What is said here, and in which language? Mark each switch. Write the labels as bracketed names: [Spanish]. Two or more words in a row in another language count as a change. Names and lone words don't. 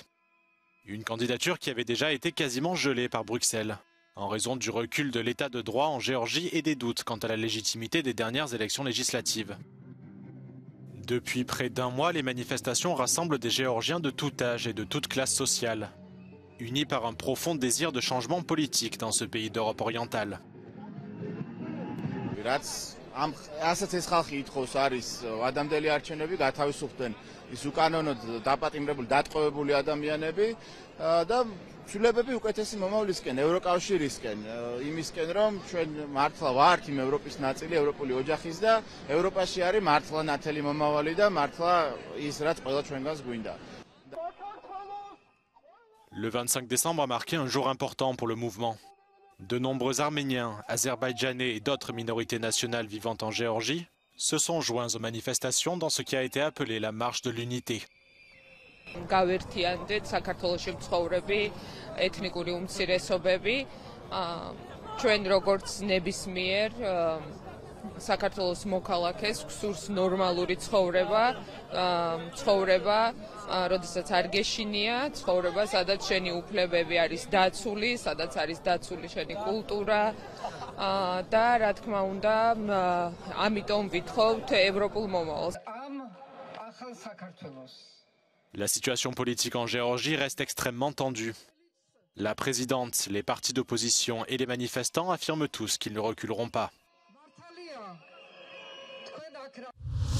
[French] Une candidature qui avait déjà été quasiment gelée par Bruxelles, en raison du recul de l'état de droit en Géorgie et des doutes quant à la légitimité des dernières élections législatives. Depuis près d'un mois, les manifestations rassemblent des Géorgiens de tout âge et de toute classe sociale, unis par un profond désir de changement politique dans ce pays d'Europe orientale. [Georgian] Ასეთ ეს ხალხი ითხოვს არის ადამიანელი არჩევნები გათავისუფლდნენ ის უკანონოდ დაპატიმრებული დატყვევებული ადამიანები და ცვლილებები უკეთესი მომავლისკენ ევროკავშირისკენ იმისკენ რომ ჩვენ მართლა ვართ იმ ევროპის ნაწილი ევროპული ოჯახის და ევროპაში არის მართლა ნათელი მომავალი და მართლა ის რაც ყველა ჩვენგანს გვინდა. [French] Le 25 décembre a marqué un jour important pour le mouvement. De nombreux Arméniens, Azerbaïdjanais et d'autres minorités nationales vivant en Géorgie se sont joints aux manifestations dans ce qui a été appelé la marche de l'unité. [Georgian] გავერთიანდეთ საქართველოში მცხოვრები ეთნიკური უმცირესობები ჩვენ როგორც ნებისმიერ საქართველოს მოქალაქეს გვსურს ნორმალური ცხოვრება, როდესაც არ გეშინია ცხოვრება, სადაც შენი უფლებები არის დაცული, სადაც არის დაცული შენი კულტურა და რა თქმა უნდა, ამიტომ ვითხოვთ ევროპულ მომავალს. [French] La situation politique en Géorgie reste extrêmement tendue. La présidente, les partis d'opposition et les manifestants affirment tous qu'ils ne reculeront pas.